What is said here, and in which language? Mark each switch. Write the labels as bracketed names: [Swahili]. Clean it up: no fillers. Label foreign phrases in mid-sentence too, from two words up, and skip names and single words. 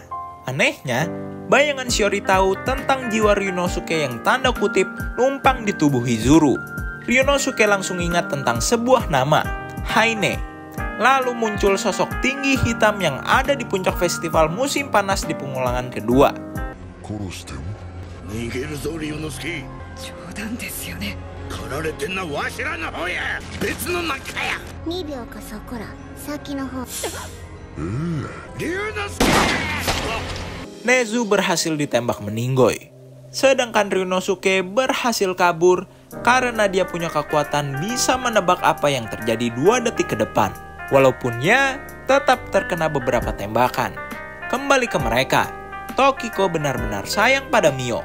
[Indonesian] Anehnya, bayangan Shiori tahu tentang jiwa Ryunosuke yang tanda kutip numpang di tubuh Hizuru. Ryunosuke langsung ingat tentang sebuah nama, Haine. Lalu muncul sosok tinggi hitam yang ada di puncak festival musim panas di pengulangan kedua. [Japanese] 狩られてんのはわしらの方や。別の中や。 2秒かそこら先の方。龍之介。 [Indonesian] Nezu berhasil ditembak meninggoy. Sedangkan Ryunosuke berhasil kabur karena dia punya kekuatan bisa menebak apa yang terjadi 2 detik ke depan. Walaupun ya tetap terkena beberapa tembakan. Kembali ke mereka, Tokiko benar-benar sayang pada Mio.